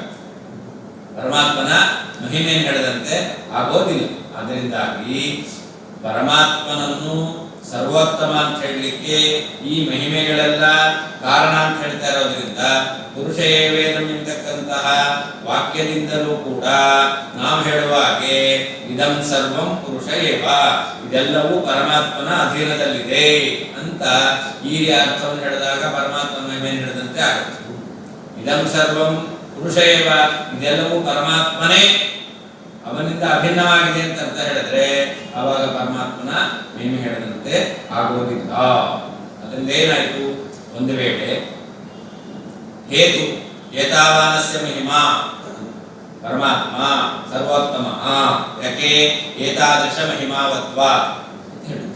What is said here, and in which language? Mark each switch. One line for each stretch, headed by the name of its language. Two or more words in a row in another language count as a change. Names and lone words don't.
Kannada: ಪರಮಾತ್ಮನ ಮಹಿಮೆಯನ್ನು ಹೇಳದಂತೆ ಆಗೋದಿಲ್ಲ. ಅದರಿಂದಾಗಿ ಪರಮಾತ್ಮನನ್ನು ಸರ್ವೋತ್ತಮ ಅಂತ ಹೇಳಲಿಕ್ಕೆ ಈ ಮಹಿಮೆಗಳೆಲ್ಲ ಕಾರಣ ಅಂತ ಹೇಳ್ತಾ ಇರೋದ್ರಿಂದ
Sanskrit: ಪುರುಷ ಏವೇದಂ
Kannada: ಎಂತಕ್ಕಂತಹ ವಾಕ್ಯದಿಂದಲೂ ಕೂಡ ನಾವು ಹೇಳುವ ಹಾಗೆ
Sanskrit: ಇದಂ ಸರ್ವಂ ಪುರುಷ ಏವ,
Kannada: ಇದೆಲ್ಲವೂ ಪರಮಾತ್ಮನ ಅಧೀನದಲ್ಲಿದೆ ಅಂತ ಈ ಅರ್ಥವನ್ನು ಹೇಳಿದಾಗ ಪರಮಾತ್ಮನ ಮಹಿಮೆಯನ್ನು ಹೇಳಿದಂತೆ ಆಗುತ್ತೆ.
Sanskrit: ಇದಂ ಸರ್ವಂ ಪುರುಷ ಏವ,
Kannada: ಇದೆಲ್ಲವೂ ಪರಮಾತ್ಮನೇ, ಅವನಿಂದ ಅಭಿನ್ನವಾಗಿದೆ ಅಂತ ಅರ್ಥ ಹೇಳಿದ್ರೆ ಆವಾಗ ಪರಮಾತ್ಮನ ಮಹಿಮೆ ಹೇಳಿದಂತೆ ಆಗುವುದಿಲ್ಲ. ಅದರಿಂದ ಏನಾಯಿತು? ಒಂದು ವೇಳೆ ಹೇತು
Sanskrit: ಏತಾವಾನಸ್ಯ ಮಹಿಮಾ
Kannada: ಪರಮಾತ್ಮ ಸರ್ವೋತ್ತಮ ಯಾಕೆ
Sanskrit: ಏತಾದೃಶ ಮಹಿಮಾವತ್ವ
Kannada: ಅಂತ ಹೇಳಿದ್ರು.